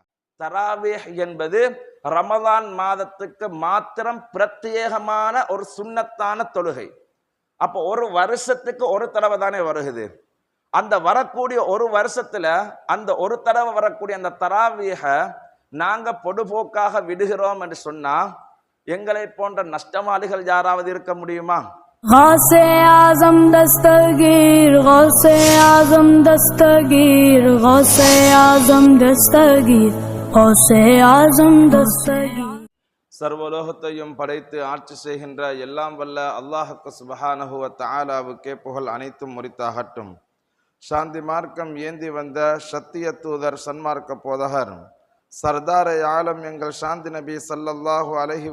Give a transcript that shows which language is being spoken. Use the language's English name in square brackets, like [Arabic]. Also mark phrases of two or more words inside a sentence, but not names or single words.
[Tamil] தராவீஹ் என்பது ரமதான் மாதத்துக்கு மாத்திரம் பிரத்யேகமான ஒரு சுன்னத்தான தொழுகை. அப்போ ஒரு வருஷத்துக்கு ஒரு தடவை தானே வருகிறது. அந்த வரக்கூடிய ஒரு வருஷத்துல அந்த ஒரு தடவை வரக்கூடிய அந்த தராவீஹ நாங்க பொடுபோக்காக விடுகிறோம் என்று சொன்னா எங்களை போன்ற நஷ்டவாளிகள் யாராவது இருக்க முடியுமா? [Urdu] غوث اعظم دستگیر، غوث اعظم دستگیر، غوث اعظم دستگیر، غوث اعظم دستگیر. [Tamil] சர்வலோகத்தையும் படைத்து ஆட்சி செய்கின்ற எல்லாம் வல்ல அல்லாஹுக்கு [Arabic] سبحانه وتعالى [Tamil] புகழ் அனைத்தும் உரித்தாகட்டும். சாந்தி மார்க்கம் ஏந்தி வந்த சத்திய தூதர் சன்மார்க்க போதகர் சர்தாரை ஆலம் எங்கள் சாந்தி நபி [Arabic] صلى الله عليه